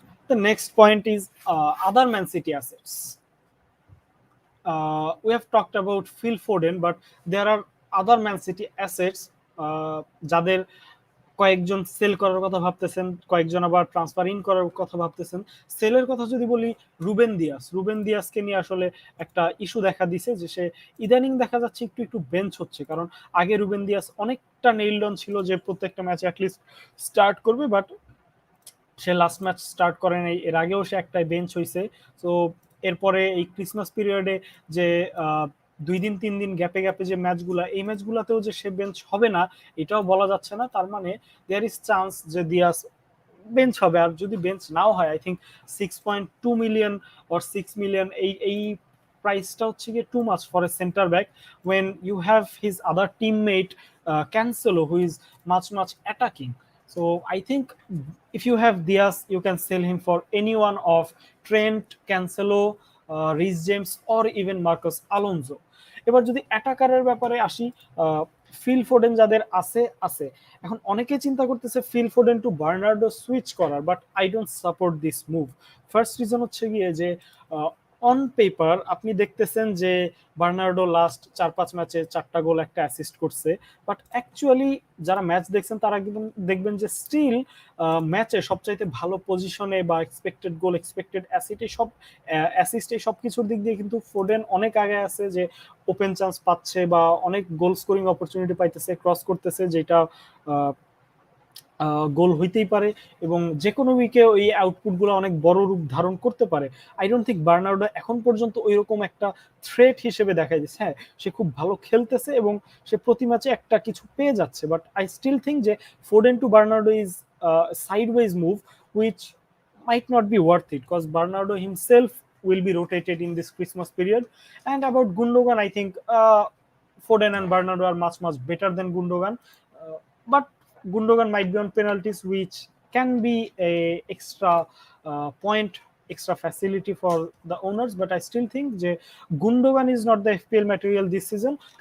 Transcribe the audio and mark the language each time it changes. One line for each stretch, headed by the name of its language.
English: The next point is other Man City assets. We have talked about Phil Foden, but there are other Man City assets
Bangla: যাদের কয়েকজন sell করার কথা ভাবতেছেন, কয়েকজন আবার transfer in করার কথা ভাবতেছেন। সেলের কথা যদি বলি, রুবেন দিয়াসকে নিয়ে আসলে একটা ইস্যু দেখা দিছে, যে সে ইদানিং দেখা যাচ্ছে একটু একটু বেঞ্চ হচ্ছে। কারণ আগে রুবেন দিয়াস অনেকটা নেইলড অন ছিল যে প্রত্যেকটা ম্যাচে অ্যাটলিস্ট স্টার্ট করবে, but say last match start করে নাই, এর আগেও সে একটাই বেঞ্চ হয়েছে। তো এরপরে এই ক্রিসমাস পিরিয়ডে যে 2 দিন 3 দিন গ্যাপে গ্যাপে যে ম্যাচগুলা, এই ম্যাচগুলাতেও যে সে বেঞ্চ হবে না এটাও বলা যাচ্ছে না। তার মানে
English: there is chance
Bangla: যে দিয়াস বেঞ্চ হবে। আর যদি বেঞ্চ নাও হয়,
English: I think 6.2 million or 6 million,
Bangla: এই প্রাইসটা হচ্ছে গিয়ে
English: Too much for a centre back when you have his other teammate Cancelo who is much attacking. So I think if you have Diaz, you can sell him for any one of Trent, Cancelo, Reece James, or even Marcus Alonso.
Bangla: এবার যদি অ্যাটাকারের ব্যাপারে আসি, Phil Foden যাদের আছে আছে, এখন অনেকে চিন্তা করতেছে Phil Foden two Bernardo switch করার,
English: But I don't support this move.
Bangla: First reason হচ্ছে গিয়ে যে অন পেপার আপনি দেখতেছেন যে বার্নার্ডো লাস্ট 4-5 ম্যাচে 4টা গোল 1টা অ্যাসিস্ট করছে, বাট অ্যাকচুয়ালি যারা ম্যাচ দেখছেন তারা দেখবেন যে স্টিল ম্যাচে সবচাইতে ভালো পজিশনে বা এক্সপেক্টেড গোল, এক্সপেক্টেড অ্যাসিস্ট এই সব কিছুর দিক দিয়ে কিন্তু ফোডেন অনেক আগে আছে, যে ওপেন চান্স পাচ্ছে বা অনেক গোল স্কোরিং অপরচুনিটি পাইতেছে, ক্রস করতেছে, যেটা গোল হইতেই পারে এবং যে কোনো উইকে ওই আউটপুটগুলো অনেক বড় রূপ ধারণ করতে পারে।
English: I don't think
Bangla: বার্নার্ডো এখন পর্যন্ত ওইরকম একটা থ্রেট হিসেবে দেখা যাচ্ছে। হ্যাঁ, সে খুব ভালো খেলতেছে এবং সে প্রতি ম্যাচে একটা কিছু পেয়ে যাচ্ছে,
English: But I still think যে Foden to Bernardo is sideways move which might not be worth it, because Bernardo himself will be rotated in this Christmas period. And about Gundogan, I think Foden and Bernardo are much better than Gundogan, but Gundogan might be on penalties, which can be a extra point, extra facility for the owners. But I still think যে Gundogan is not the FPL material this season.